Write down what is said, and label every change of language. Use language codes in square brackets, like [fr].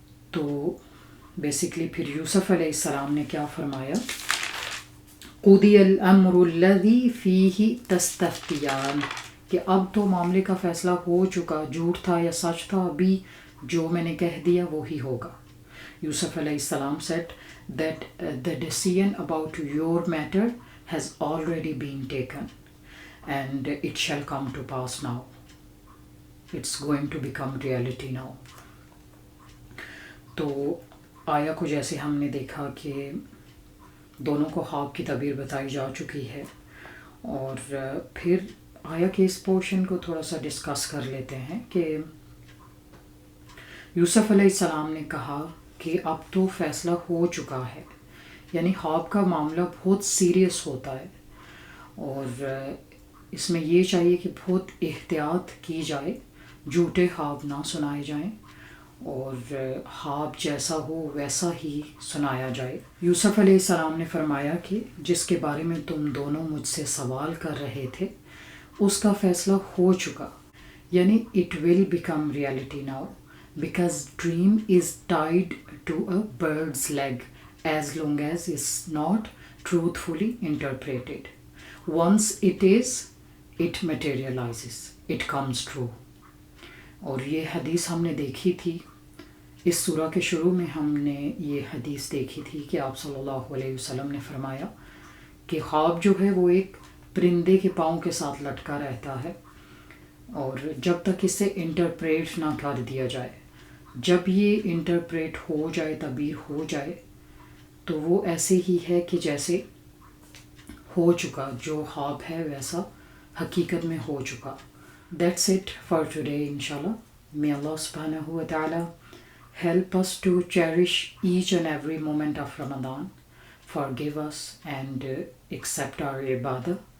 [ur] تو بیسکلی پھر یوسف علیہ السلام نے کیا فرمایا، [ar] قُضِیَ الْأَمْرُ الَّذِی فِیہِ تَسْتَفْتِیَانِ، [ur] کہ اب تو معاملے کا فیصلہ ہو چکا، جھوٹ تھا یا سچ تھا، ابھی جو میں نے کہہ دیا وہی ہوگا. [en] یوسف علیہ السلام said that the decision about your matter has already been taken and it shall come to pass now. It's going to become reality now. [ur] تو آیا کو جیسے ہم نے دیکھا کہ دونوں کو خواب کی تعبیر بتائی جا چکی ہے، اور پھر آیا کہ اس پورشن کو تھوڑا سا ڈسکس کر لیتے ہیں کہ یوسف علیہ السلام نے کہا کہ اب تو فیصلہ ہو چکا ہے، یعنی خواب کا معاملہ بہت سیریس ہوتا ہے، اور اس میں یہ چاہیے کہ بہت احتیاط کی جائے، جھوٹے خواب نہ سنائے جائیں، اور خواب جیسا ہو ویسا ہی سنایا جائے. یوسف علیہ السلام نے فرمایا کہ جس کے بارے میں تم دونوں مجھ سے سوال کر رہے تھے اس کا فیصلہ ہو چکا، یعنی [en] it will become reality now because dream is tied to a bird's leg as long as it's not truthfully interpreted. Once it is, it materializes, it comes true. [ur] اور یہ حدیث ہم نے دیکھی تھی، اس سورہ کے شروع میں ہم نے یہ حدیث دیکھی تھی کہ آپ صلی اللہ علیہ وسلم نے فرمایا کہ خواب جو ہے وہ ایک پرندے کے پاؤں کے ساتھ لٹکا رہتا ہے، اور جب تک اسے انٹرپریٹ نہ کر دیا جائے، جب یہ انٹرپریٹ ہو جائے، تعبیر ہو جائے، تو وہ ایسے ہی ہے کہ جیسے ہو چکا، جو خواب ہے ویسا حقیقت میں ہو چکا. [en] That's it for today, inshallah. May Allah subhanahu wa ta'ala help us to cherish each and every moment of Ramadan, forgive us and accept our ibadah.